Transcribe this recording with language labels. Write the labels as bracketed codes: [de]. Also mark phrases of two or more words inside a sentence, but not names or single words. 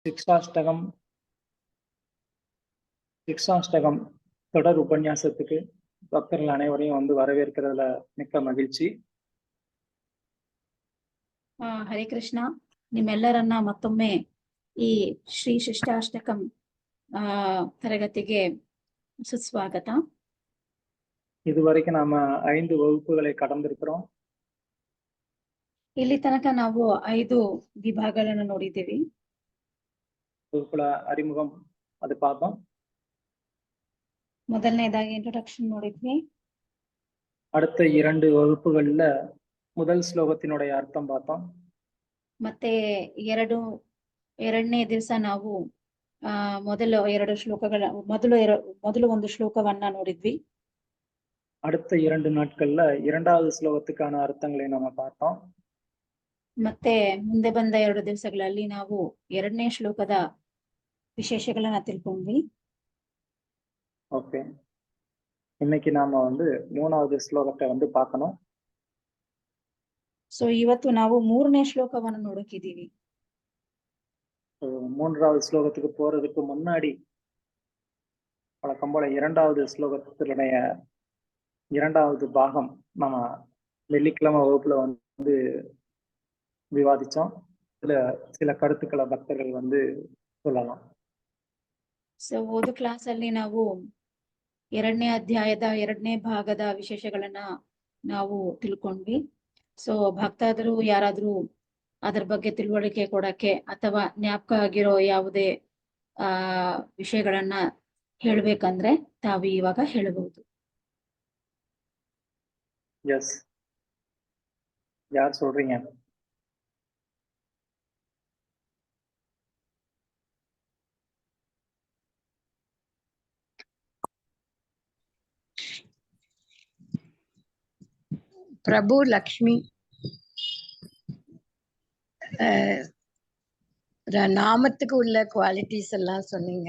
[ta] சிக்ஷாஷ்டகம் சிக்ஷாஷ்டகம் தொடர் ಉಪನ್ಯಾಸத்துக்கு பக்தர்கள் அனைவரையும் வரவேற்கிறதுல மிக்க ಮಗಿழ்ச்சி. [kn] ಹರೇ ಕೃಷ್ಣ. ನಿಮ್ಮೆಲ್ಲರನ್ನ ಮತ್ತೊಮ್ಮೆ ಈ ಶ್ರೀ ಶಿಷ್ಟಾಷ್ಟಕಂ ತರಗತಿಗೆ ಸುಸ್ವಾಗತ. [ta] இதுவரைக்கும் நாம 5 வகுப்புகளை கடந்திருக்கிறோம். [kn] ಇಲ್ಲಿ ತನಕ ನಾವು 5 ವಿಭಾಗಗಳನ್ನು ನೋಡಿದ್ದೀವಿ. [ta] வகுப்புல அறிமுகம் அது பார்த்தோம். [kn] ಮೊದಲನೇದಾಗಿ ಇಂಟ್ರೊಡಕ್ಷನ್ ನೋಡಿದ್ವಿ. [ta] அடுத்த 2 வகுப்புகள்ல முதல் ஸ்லோகத்தினுடைய அர்த்தம் பார்த்தோம். [kn] ಮತ್ತೆ ಎರಡನೇ ದಿವಸ ನಾವು ಮೊದಲು 2 ಶ್ಲೋಕಗಳ ಮೊದಲು ಒಂದು ಶ್ಲೋಕವನ್ನ ನೋಡಿದ್ವಿ. [ta] அடுத்த 2 நாட்கள்ல இரண்டாவது ஸ்லோகத்துக்கான அர்த்தங்களை நாம பார்த்தோம். [kn] ಮತ್ತೆ ಮುಂದೆ ಬಂದ 2 ದಿವಸಗಳಲ್ಲಿ ನಾವು 2ನೇ ಶ್ಲೋಕದ ವಿಶೇಷಗಳನ್ನ ತಿಳ್ಕೊಂಡ್ವಿ. [ta] ஓகே, இன்னைக்கு நாம 3வது ஸ்லோகத்தை பார்க்கணும். [kn] ಸೊ ಇವತ್ತು ನಾವು 3ನೇ ಶ್ಲೋಕವನ್ನು ನೋಡೋಕಿದ್ದೀವಿ. [ta] 3வது ஸ்லோகத்துக்கு போறதுக்கு முன்னாடி வழக்கம் போல 2வது ஸ்லோகத்தினுடைய 2வது பாகம் நம்ம வெள்ளிக்கிழமை வகுப்புல விவாதிச்சோம். இதுல சில கருத்துக்களை பக்தர்கள் சொல்லலாம். [kn] ಸೊ ಓದು ಕ್ಲಾಸ್ ಅಲ್ಲಿ ನಾವು 2ನೇ ಅಧ್ಯಾಯದ 2ನೇ ಭಾಗದ ವಿಶೇಷಗಳನ್ನ ನಾವು ತಿಳ್ಕೊಂಡ್ವಿ. ಸೊ ಭಕ್ತಾದರು ಯಾರಾದ್ರೂ ಅದ್ರ ಬಗ್ಗೆ ತಿಳುವಳಿಕೆ ಕೊಡಕ್ಕೆ ಅಥವಾ ಜ್ಞಾಪಕ ಆಗಿರೋ ಯಾವುದೇ ವಿಷಯಗಳನ್ನ ಹೇಳ್ಬೇಕಂದ್ರೆ ತಾವು ಇವಾಗ ಹೇಳಬಹುದು. [ta] எஸ், யார் சொல்றீங்க? பிரபு லக்ஷ்மி, நாமத்துக்கு உள்ள குவாலிட்டிஸ் எல்லாம் சொன்னீங்க.